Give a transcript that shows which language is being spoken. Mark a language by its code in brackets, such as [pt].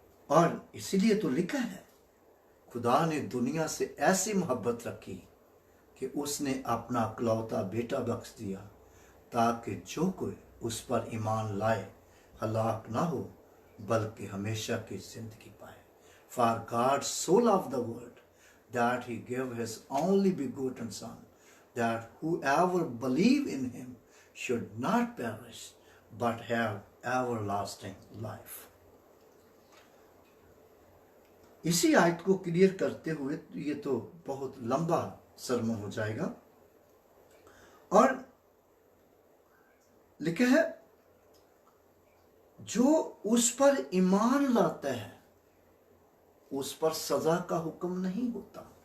[hi] और इसीलिए तो लिखा है, खुदा ने दुनिया से ऐसी मोहब्बत रखी कि उसने अपना इकलौता बेटा बख्श दिया, ताकि जो कोई उस पर ईमान लाए हलाक ना हो, बल्कि हमेशा की जिंदगी पाए। [en] For God so loved the world that he gave his only begotten Son, that whoever believe in him should not perish but have everlasting life. [hi] इसी आयत को क्लियर करते हुए ये तो बहुत लंबा सरमन हो जाएगा, और लिखा है जो उस पर ईमान लाता है उस पर सजा का हुक्म नहीं होता।